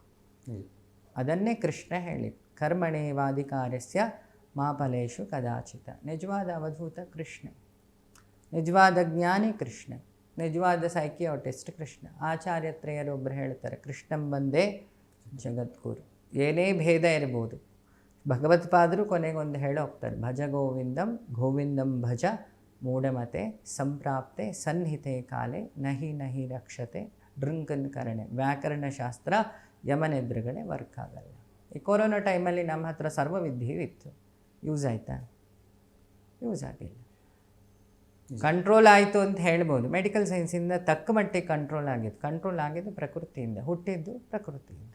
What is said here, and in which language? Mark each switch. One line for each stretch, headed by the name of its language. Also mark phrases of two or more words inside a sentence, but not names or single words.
Kannada: ಅದನ್ನೇ ಕೃಷ್ಣ ಹೇಳಿ,
Sanskrit: ಕರ್ಮಣೇವಾಧಿಕಾರಸ್ಯ ಮಾ ಫಲೇಷು ಕದಾಚಿತ.
Kannada: ನಿಜವಾದ ಅವಧೂತ ಕೃಷ್ಣ, ನಿಜವಾದ ಜ್ಞಾನಿ ಕೃಷ್ಣ, ನಿಜವಾದ ಸೈಕಿಯಾಟಿಸ್ಟ್ ಕೃಷ್ಣ. ಆಚಾರ್ಯತ್ರಯರೊಬ್ಬರು ಹೇಳ್ತಾರೆ,
Sanskrit: ಕೃಷ್ಣಂ ಬಂದೇ ಜಗದ್ಗುರು.
Kannada: ಏನೇ ಭೇದ ಇರ್ಬೋದು, ಭಗವತ್ಪಾದರು ಕೊನೆಗೊಂದು ಹೇಳಿ ಹೋಗ್ತಾರೆ,
Sanskrit: ಭಜ ಗೋವಿಂದಂ ಗೋವಿಂದಂ ಭಜ ಮೂಢಮತೆ ಸಂಪ್ರಾಪ್ತೆ ಸನ್ನಿಹಿತೆ ಕಾಲೆ ನಹಿ ನಹಿ ರಕ್ಷತೆ ಡ್ರಿಂಕನ್ ಕರಣೆ.
Kannada: ವ್ಯಾಕರಣಶಾಸ್ತ್ರ ಯಮನೆದುರುಗಡೆ ವರ್ಕ್ ಆಗಲ್ಲ. ಈ ಕೊರೋನಾ ಟೈಮಲ್ಲಿ ನಮ್ಮ ಹತ್ರ ಸರ್ವವಿದ್ಯೆಯೂ ಇತ್ತು, ಯೂಸ್ ಆಯಿತಾ? ಯೂಸ್ ಆಗಿಲ್ಲ. ಕಂಟ್ರೋಲ್ ಆಯಿತು ಅಂತ ಹೇಳ್ಬೋದು.
English: medical science
Kannada: ತಕ್ಕ ಮಟ್ಟಿಗೆ ಕಂಟ್ರೋಲ್ ಆಗಿತ್ತು. ಕಂಟ್ರೋಲ್ ಆಗಿದ್ದು ಪ್ರಕೃತಿಯಿಂದ, ಹುಟ್ಟಿದ್ದು ಪ್ರಕೃತಿಯಿಂದ.